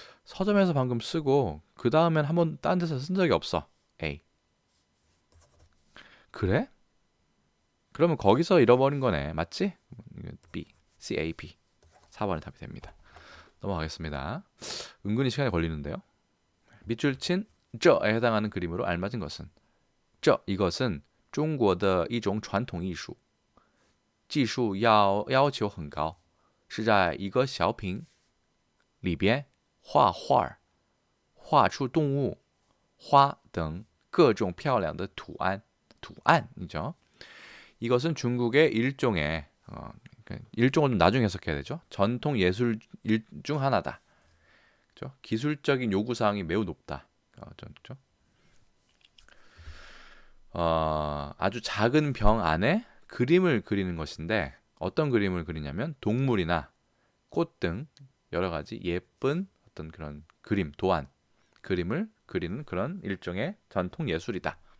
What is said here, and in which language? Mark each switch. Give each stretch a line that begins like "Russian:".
Korean: 서점에서 방금 쓰고 그 다음엔 한번 딴 데서 쓴 적이 없어. A. 그래? 그러면 거기서 잃어버린 거네. 맞지? B. CAP. 4번이 답이 됩니다. 넘어가겠습니다. 은근히 시간이 걸리는데요. 밑줄 친 저에 해당하는 그림으로 알맞은 것은 저 이것은
Chinese: 中国的一种传统艺术技术要求很高是在一个小品里边画画画出动物花等各种漂亮的图案이죠.
Korean: 이것은 중국의 일종의 일종은 좀 나중에 해석해야 되죠. 전통 예술 중 하나다. 그렇죠? 기술적인 요구 사항이 매우 높다. 그렇죠? 아주 작은 병 안에 그림을 그리는 것인데 어떤 그림을 그리냐면 동물이나 꽃 등 여러 가지 예쁜 어떤 그런 그림, 도안, 그림을 그리는 그런 일종의 전통 예술이다.